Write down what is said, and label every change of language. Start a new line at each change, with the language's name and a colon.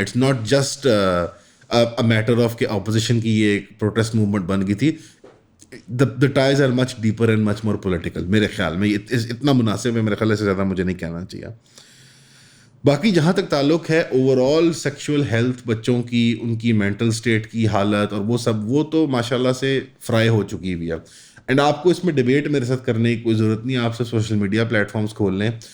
English: it's not just a matter of
Urdu: کہ opposition کی یہ ایک پروٹیسٹ موومنٹ بن گئی تھی.
English: the ties are much deeper and much more political
Urdu: میرے خیال میں. اتنا مناسب ہے میرے خیال سے زیادہ مجھے نہیں کہنا چاہیے. باقی جہاں تک تعلق ہے اوور آل سیکشول ہیلتھ بچوں کی, ان کی مینٹل اسٹیٹ کی حالت اور وہ سب, وہ تو ماشاء اللہ سے فرائی ہو چکی ہوئی ہے. اینڈ آپ کو اس میں ڈبیٹ میرے ساتھ کرنے کی کوئی ضرورت نہیں. آپ سے سوشل میڈیا پلیٹ فارمس کھول لیں.